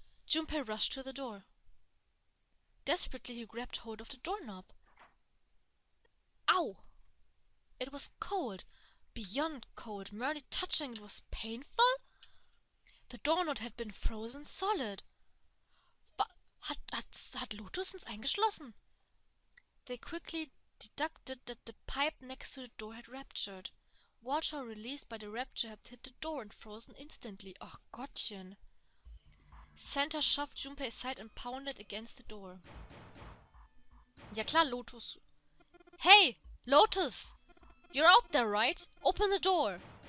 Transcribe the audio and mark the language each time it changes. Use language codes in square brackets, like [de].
[en] Junpei rushed to the door. Desperately, he grabbed hold of the doorknob. Ow! It was cold. Beyond cold. Merely touching it was painful? The doorknob had been frozen solid. [de] Hat Lotus uns eingeschlossen? [en] They quickly deducted that the pipe next to the door had ruptured. Water released by the rupture had hit the door and frozen instantly. [de] Ach Gottchen. [en] Santa shoved Junpei aside and pounded against the door. [de] Ja klar, [en] Lotus. Hey, Lotus! You're out there, right? Open the door!